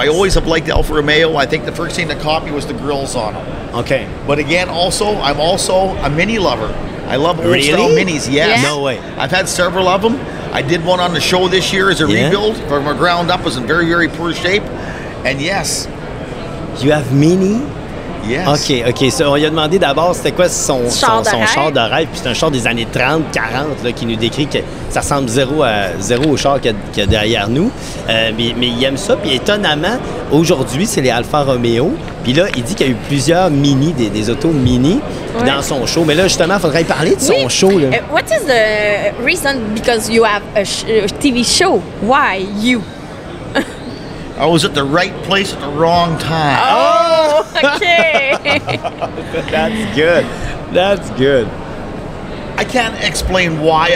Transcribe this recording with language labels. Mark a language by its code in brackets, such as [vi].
[en] I always have liked Alfa Romeo. I think the first thing to copy was the grills on them. OK. But again, I'm also a Mini lover. I love old Really? style Minis. Yes. Yeah. No way. I've had several of them. I did one on the show this year as a Yeah. rebuild from a ground up. It was in very, very poor shape. And yes, You have Mini? yes. OK. [fr] So, on lui a demandé d'abord c'était quoi son Char de rêve. char de rêve. Puis c'est un char des années 30, 40 là, qui nous décrit que ça ressemble zéro au char qu'il y a derrière nous. Mais il aime ça. Puis étonnamment, aujourd'hui, c'est les Alfa Romeo. Puis là, il dit qu'il y a eu plusieurs Mini, des autos Mini Ouais. dans son show. Mais là, justement, il faudrait parler de son show. Là. [en] What is the reason? Because you have a TV show. Why you? I was at the right place at the wrong time. Oh, okay. That's good. I can't explain why.